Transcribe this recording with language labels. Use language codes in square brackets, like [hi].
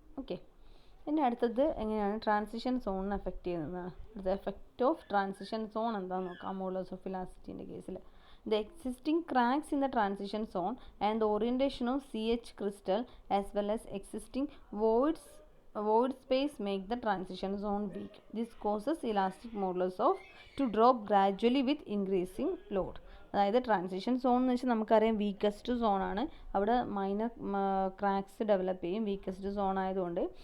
[ml] Okay, ഇനി അടുത്തത് എങ്ങനെയാണ് ട്രാൻസിഷൻ സോണിനെ എഫക്റ്റ് ചെയ്യുന്നതാണ്. അടുത്ത എഫക്റ്റ് ഓഫ് ട്രാൻസിഷൻ സോൺ എന്താണെന്ന് നോക്കാം. മോഡുലസ് ഓഫ് വെലോസിറ്റിൻ്റെ കേസിൽ [en] The existing cracks in the transition zone and the orientation of CH crystal as well as existing void space make the transition zone weak. This causes elastic modulus to drop gradually with increasing load. [ml] അതായത് transition zone എന്ന് വെച്ചാൽ നമുക്കറിയാം weakest സോണാണ്. അവിടെ minor cracks develop ചെയ്യും weakest zone ആയതുകൊണ്ട്.